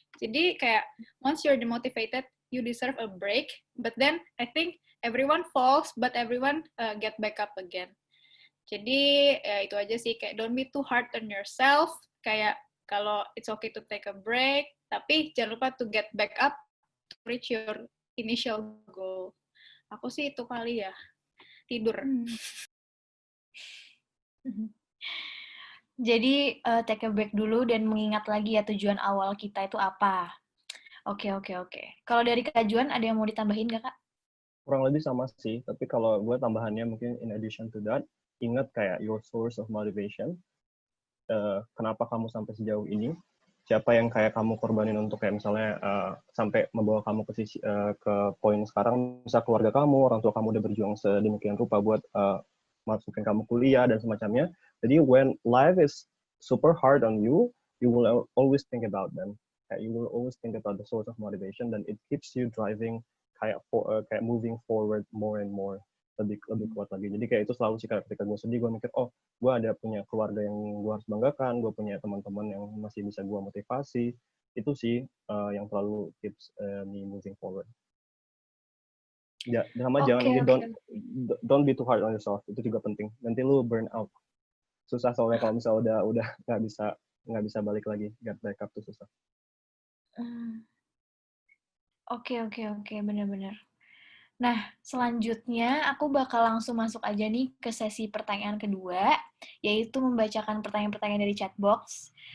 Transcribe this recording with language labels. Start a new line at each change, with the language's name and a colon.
Indonesian: Jadi kayak
English: once you're demotivated, you deserve a break, but then I think everyone falls, but everyone get back up again.
Indonesian: Jadi ya itu aja sih, kayak
English: don't be too hard on yourself, kayak kalau it's okay to take a break,
Indonesian: tapi jangan lupa
English: to get back up to reach your initial goal.
Indonesian: Aku sih itu kali ya, tidur. Jadi
English: take a break
Indonesian: dulu dan mengingat lagi ya tujuan awal kita itu apa. Oke. Kalau dari Kak Juan ada yang mau ditambahin nggak Kak? Kurang lebih sama sih, tapi kalau gue tambahannya mungkin
English: in addition to that,
Indonesian: ingat kayak
English: your source of motivation.
Indonesian: Kenapa kamu sampai sejauh ini? siapa yang kayak kamu korbanin untuk kayak misalnya sampai membawa kamu ke poin sekarang, misal keluarga kamu, orang tua kamu udah berjuang sedemikian rupa buat masukin kamu kuliah dan semacamnya.
English: Jadi when life is super hard on you, you will always think about them. You will always think about the source of motivation, dan it keeps you driving kayak moving forward more and more,
Indonesian: lebih kuat lagi. Jadi kayak itu selalu sih, ketika gue sedih, gue mikir, oh, gue ada punya keluarga yang gue harus banggakan, gue punya teman-teman yang masih bisa gue motivasi. Itu sih yang selalu
English: keeps me moving forward.
Indonesian: Ya, sama jangan
English: don't be too hard on yourself.
Indonesian: Itu juga penting. Nanti lu burn out. Susah soalnya kalau misalnya udah nggak bisa balik lagi,
English: get back up
Indonesian: tuh susah. Oke, benar-benar. Nah, selanjutnya aku bakal langsung masuk aja nih ke sesi pertanyaan kedua, yaitu membacakan pertanyaan-pertanyaan dari chatbox.